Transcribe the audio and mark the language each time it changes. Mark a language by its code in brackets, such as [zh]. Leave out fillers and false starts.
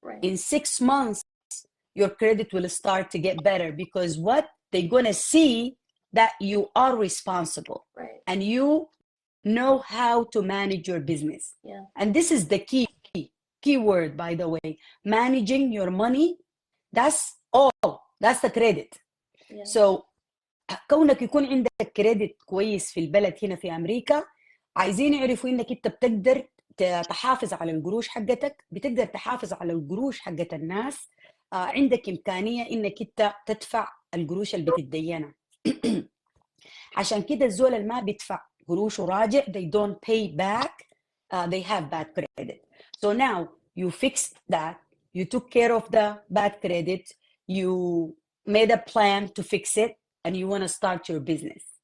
[en] In 6 months, your credit will start to get better, because what they're going to see that you are responsible and you know how to manage your business. And this is the key word, by the way. Managing your money, that's all. That's the credit. [ar] So كونك يكون عندك كريدت كويس في البلد هنا في أمريكا، عايزين يعرفوا إنك أنت بتقدر تحافظ على القروش حقتك، بتقدر تحافظ على القروش حقت الناس. عندك إمكانية إنك أنت تدفع القروش اللي بتدينها. عشان كده الزول اللي ما بيدفع قروش وراجع [en] they don't pay back, they have bad credit. So now you fixed that, you took care of the bad credit, you made a plan to fix it, and you want to start your business.